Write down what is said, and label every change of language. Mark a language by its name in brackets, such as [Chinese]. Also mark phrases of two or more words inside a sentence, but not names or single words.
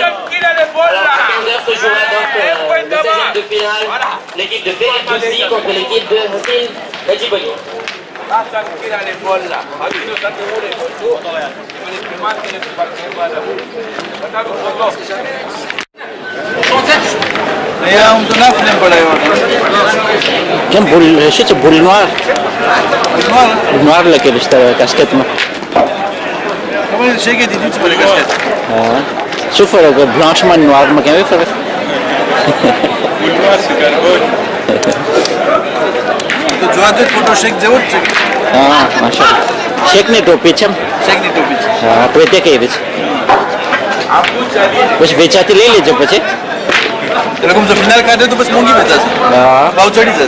[French] Alors à 15h se jouera donc le 16e de finale, l'équipe de Ferit Boussi contre l'équipe de Hassin Gachibali. [Gujarati] કેમ ભૂલ શું છે ભૂલ [French] noir noir [Gujarati] લખેલું છે કાસ્કેટમાં [French] J'ai des doutes sur les casquettes. [Gujarati] શું ફરક બ્લાન્ચમાં નોરમાં કેવી ફરક [French] Boulois, c'est carbone. [Gujarati] તો જોવા જોઈએ ફોટો શેક જેવો જ છે. હા માશા શેકની ટોપી છે શેકની ટોપી છે. હા આપણે તે કઈ છે પછી વેચાતી લઈ લેજો પછી એ લોકો જો ફિનાલ કાઢે તો બસ મોંઘી વેચાશે. ભાવ ચડી જશે.